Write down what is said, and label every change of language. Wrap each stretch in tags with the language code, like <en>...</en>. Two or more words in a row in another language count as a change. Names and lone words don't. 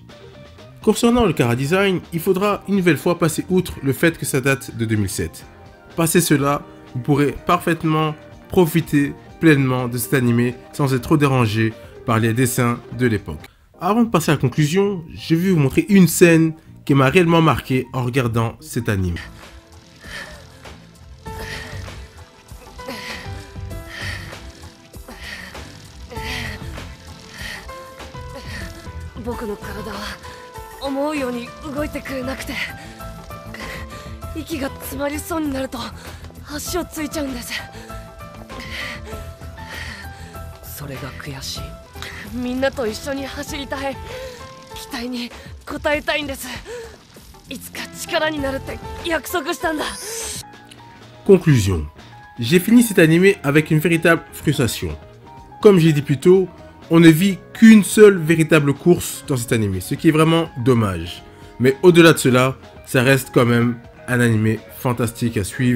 <fr>Concernant le chara-design, il faudra une nouvelle fois passer outre le fait que ça date de 2007. Passé cela, vous pourrez parfaitement profiter pleinement de cet animé sans être trop dérangé par les dessins de l'époque. Avant de passer à la conclusion, je vais vous montrer une scène qui m'a réellement marqué en regardant cet anime.</fr> <ja>僕の体は思うように動いてくれなくて、息が詰まりそうになると足をついちゃうんです。それが悔しい。みんなと一緒に走りたい。期待に応えたいんです。いつか力になるって約束したんだ。</ja> <fr>Conclusion. J'ai fini cet animé avec une véritable frustration. Comme j'ai dit plus tôt, on ne vit qu'une seule véritable course dans cet animé, ce qui est vraiment dommage. Mais au-delà de cela, ça reste quand même un animé fantastique à suivre.</fr>